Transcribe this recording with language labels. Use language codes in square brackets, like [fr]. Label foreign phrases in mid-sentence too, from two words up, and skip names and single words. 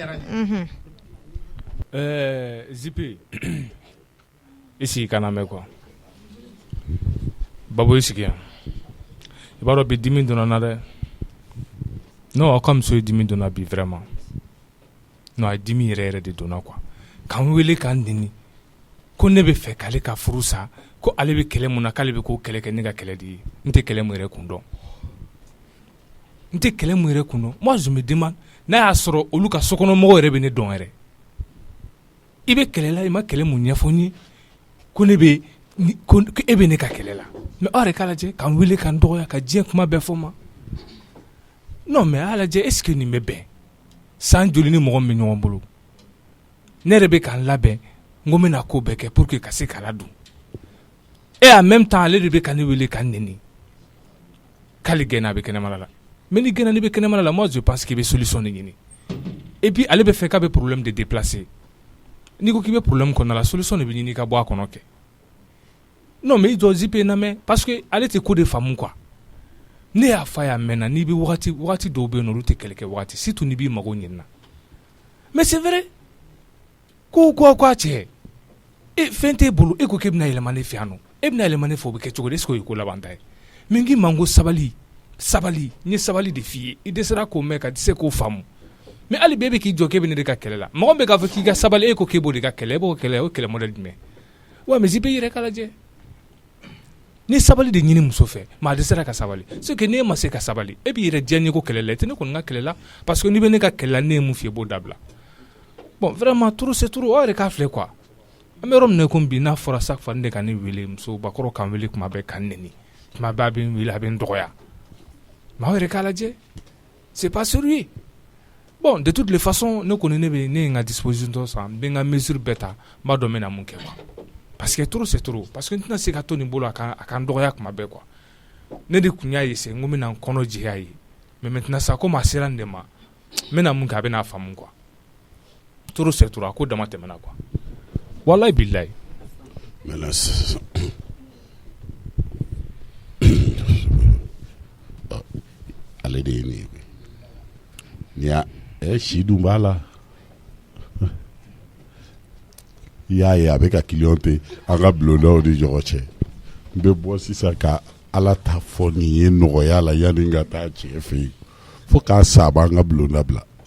[bm] Zipi i sigi kana mɛn quoi Babo i sigi yan i b'a dɔn bi dimi donna na dɛ non aw ka muso ye dimi donna bi [fr] vraiment non [bm] a dimi yɛrɛ yɛrɛ de donna quoi k'an wele k'an nɛni ko ne bɛ fɛ k'ale ka furu sa ko ale bɛ kɛlɛ mun na k'ale bɛ k'o kɛlɛ kɛ ne ka kɛlɛ de ye n tɛ kɛlɛ mun yɛrɛ kun dɔn [fr] moi je me demande [bm] n'a y'a sɔrɔ olu ka sokɔnɔmɔgɔw yɛrɛ bɛ ne dɔn yɛrɛ i bɛ kɛlɛ la i ma kɛlɛ mun ɲɛfɔ n ye ko ne bɛ ko e bɛ ne ka kɛlɛ la mais aw yɛrɛ k'a lajɛ k'an wele k'an dɔgɔya ka diɲɛ kuma bɛɛ fɔ ma [fr] non mais [bm] a lajɛ [fr] est ce que [bm] nin bɛ bɛn san joli ni mɔgɔ min bɛ ɲɔgɔn bolo ne yɛrɛ bɛ k'an labɛn n ko n bɛna ko bɛɛ kɛ [fr] pour que [bm] ka se k'a ladon [fr] et en même temps [bm] ale de bɛ ka ne wele k'an nɛni k'ale gɛnna a bɛ kɛnɛmana la mais ni gɛnna n'i bɛ kɛnɛmana la [fr] moi je pense qu'il [bm] bɛ solution de ɲini [fr] et puis [bm] ale bɛ fɛ k'a bɛ [fr] problème de déplacer [bm] n'i ko k'i bɛ problème kɔnɔna la solution de bɛ ɲini ka bɔ a kɔnɔ kɛ [fr] non mais [bm] i jɔ zipe na mɛ [fr] parce que [bm] ale tɛ ko de faamu quoi ne y'a fɔ a y'a mɛnna n'i bɛ wagati dɔw bɛ yen nɔ olu tɛ kɛlɛkɛ wagati surtout n'i b'i mago ɲinina [fr] mais c'est vrai [bm] ko a cɛ e fɛn t'e bolo e ko k'e bɛna yɛlɛma ne fɛ yan nɔ e bɛna yɛlɛma ne fɛ o bɛ kɛ cogo di est-ce que o ye ko laban ta ye mais n k'i ma n ko sabali n ye sabali de f'i ye i dɛsɛra k'o mɛn ka dɛsɛ k'o faamu mais hali bi e bɛ k'i jɔ k'e bɛ ne de ka kɛlɛ la mɔgɔ min bɛ k'a fɔ k'i ka sabali e ko k'e b'o de ka kɛlɛ e b'o kɛlɛ o kɛlɛ modèle jumɛn wa mais i bɛ yɛrɛ k'a lajɛ ni sabali de ɲini muso fɛ maa dɛsɛra ka sabali [fr] c'est que [bm] n'e ma se ka sabali e b'i yɛrɛ diya ɲɛko kɛlɛ la i tɛ ne kɔni ka kɛlɛ la [fr] parce que [bm] n'i bɛ ne ka kɛlɛ la ne ye mun f'i ye i b'o dabila [fr] bon vraiment trop c'est trop [bm] o yɛrɛ k'a filɛ quoi an bɛ yɔrɔ min na ko bi n'a fɔra [fr] chaque fois [bm] ne de ka ne wele musobakɔrɔ kan wele tuma bɛɛ ka n nɛni tuma bɛɛ a bɛ n wele a bɛ n dɔgɔya mais aw yɛrɛ k'a lajɛ [fr] c'est pas sérieux bon de toutes les façons [bm] ne kɔni ne ye n ka disposition dɔ san n bɛ n ka mesure bɛɛ ta n b'a dɔn n bɛna mun kɛ quoi [fr] parce que trop c'est trop parce que [bm] n tɛna se ka to nin bolo a ka n dɔgɔya tuma bɛɛ quoi ne de tun y'a essayer n ko n bɛna n kɔnɔ jɛya ye [fr] mais maintenant [bm] sa comme a sera n de ma n bɛna mun kɛ a bɛna faamu quoi [fr] trop c'est trop [bm] a ko dama tɛmɛna quoi [ar] والله بالله [bm] maintenant ale de ye nin ye ni y'a si dun b'a la i y'a ye a bɛ ka client te an ka bulondaw ni ɲɔgɔn cɛ n bɛ bɔ sisan ka ala ta fɔ nin ye nɔgɔya la yanni n ka taa cɛ fɛ yen fo k'a sa a b'an ka bulonda bila